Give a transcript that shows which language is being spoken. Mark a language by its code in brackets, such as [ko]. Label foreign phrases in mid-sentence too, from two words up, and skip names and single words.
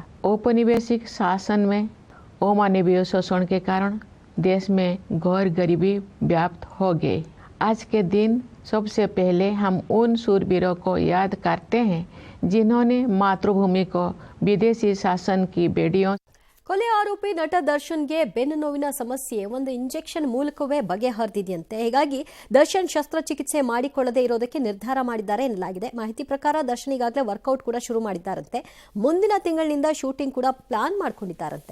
[hi] औपनिवेशिक शासन में अमानवीय शोषण के कारण देश में घोर गरीबी व्याप्त हो गई। आज के दिन सबसे पहले हम उन शूरवीरों को याद करते हैं जिन्होंने मातृभूमि को विदेशी शासन की बेड़ियों [kn] ಕೊಲೆ ಆರೋಪಿ ನಟ ದರ್ಶನ್ಗೆ ಬೆನ್ನು ನೋವಿನ ಸಮಸ್ಯೆ ಒಂದು ಇಂಜೆಕ್ಷನ್ ಮೂಲಕವೇ ಬಗೆಹರಿದಿದೆಯಂತೆ. ಹೀಗಾಗಿ ದರ್ಶನ್ ಶಸ್ತ್ರಚಿಕಿತ್ಸೆ ಮಾಡಿಕೊಳ್ಳದೆ ಇರೋದಕ್ಕೆ ನಿರ್ಧಾರ ಮಾಡಿದ್ದಾರೆ ಎನ್ನಲಾಗಿದೆ. ಮಾಹಿತಿ ಪ್ರಕಾರ ದರ್ಶನ್ ಈಗಾಗಲೇ ವರ್ಕೌಟ್ ಕೂಡ ಶುರು ಮಾಡಿದ್ದಾರಂತೆ. ಮುಂದಿನ ತಿಂಗಳಿನಿಂದ ಶೂಟಿಂಗ್ ಕೂಡ ಪ್ಲಾನ್ ಮಾಡಿಕೊಂಡಿದ್ದಾರಂತೆ.